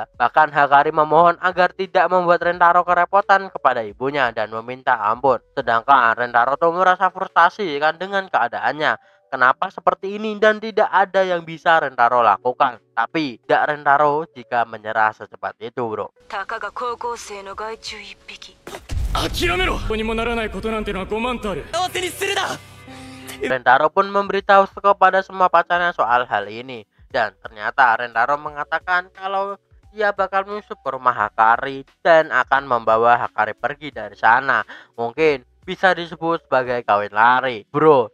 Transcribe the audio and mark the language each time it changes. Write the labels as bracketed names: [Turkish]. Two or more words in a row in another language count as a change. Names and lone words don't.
[Indonesian] Bahkan Hakari memohon agar tidak membuat Rentaro kerepotan kepada ibunya dan meminta ampun. Sedangkan Rentaro tuh merasa frustasi kan dengan keadaannya. Kenapa seperti ini dan tidak ada yang bisa Rentaro lakukan. Tapi tidak Rentaro jika menyerah secepat itu, bro. [Japanese] たかが高校生の害虫一匹。諦めろ。どうにもならないことなんてのは5万とある。合わせにするな。 [Indonesian] Rentaro pun memberitahu kepada semua pacarnya soal hal ini. Dan ternyata Rentaro mengatakan kalau dia bakal menyusup ke rumah Hakari dan akan membawa Hakari pergi dari sana. Mungkin bisa disebut sebagai kawin lari, bro.